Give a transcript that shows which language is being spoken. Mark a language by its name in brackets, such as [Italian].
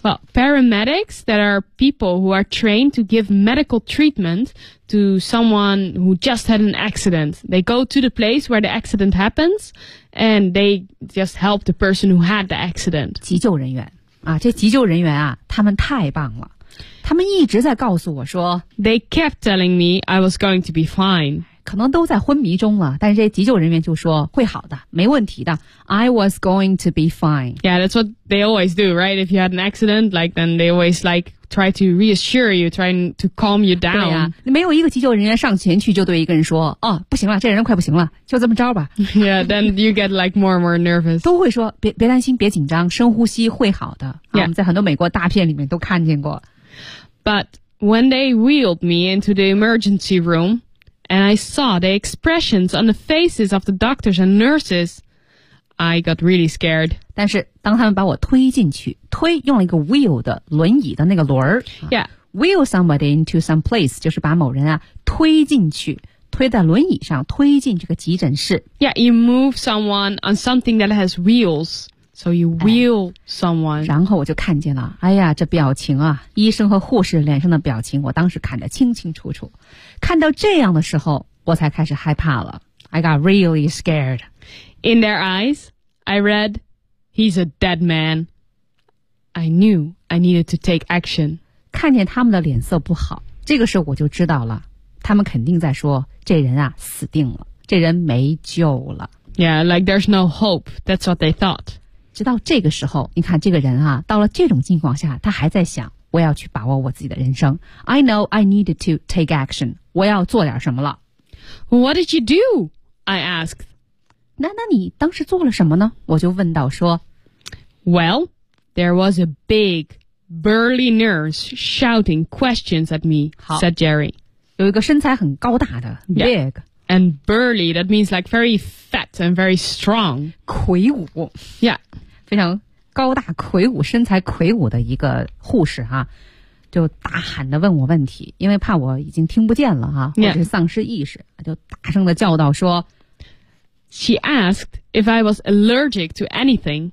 [English] Well, paramedics that are people who are trained to give medical treatment to someone who just had an accident. They go to the place where the accident happens. And they just help the person who had the accident. [Chinese] 急救人员啊，这急救人员啊，他们太棒了。他们一直在告诉我说 [English] ，They kept telling me I was going to be fine. [Chinese] 可能都在昏迷中了，但是这急救人员就说会好的，没问题的。 [English] I was going to be fine. Yeah, that's what they always do, right? If you had an accident, like then they always like try to reassure you, trying to calm you down. [Chinese] 对呀、啊，没有一个急救人员上前去就对一个人说，哦，不行了，这人快不行了，就这么着吧。 [English] Yeah, then you get like more and more nervous. [Chinese] 都会说别担心，别紧张，深呼吸会好的。啊、 [English] yeah. [Chinese] 我们在很多美国大片里面都看见过。 [English] But when they wheeled me into the emergency room, and I saw the expressions on the faces of the doctors and nurses, I got really scared. [Chinese] 但是当他们把我推进去，推用了一个 wheel 的轮椅的那个轮儿。 [English] Yeah, wheel somebody into some place [Chinese] 就是把某人啊推进去，推在轮椅上，推进这个急诊室。 [English] Yeah, you move someone on something that has wheels. So you wheel someone. [Chinese] 然后我就看见了，哎呀，这表情啊，医生和护士脸上的表情，我当时看得清清楚楚。看到这样的时候，我才开始害怕了。 [English] I got really scared. In their eyes, I read, "He's a dead man." I knew I needed to take action. [Chinese] 看见他们的脸色不好，这个时候我就知道了，他们肯定在说，这人啊，死定了，这人没救了。 [English] Yeah, like there's no hope. That's what they thought. [Chinese] 直到这个时候，你看这个人啊，到了这种境况下，他还在想，我要去把握我自己的人生。 [English] I know I needed to take action. [Chinese] 我要做点什么了。 [English] What did you do? I asked. [Chinese] 那你当时做了什么呢？我就问到说。 [English] Well, there was a big, burly nurse shouting questions at me, said Jerry. [Chinese] 有一个身材很高大的 big.、 [English] Yeah. And burly, that means like very fat and very strong. [Chinese] 魁梧 [English] Yeah. [Chinese] 非常高大魁梧身材魁梧的一个护士啊就大喊的问我问题因为怕我已经听不见了啊、 [English] yeah. [Chinese] 或者丧失意识就大声的叫道说 [English] She asked if I was allergic to anything.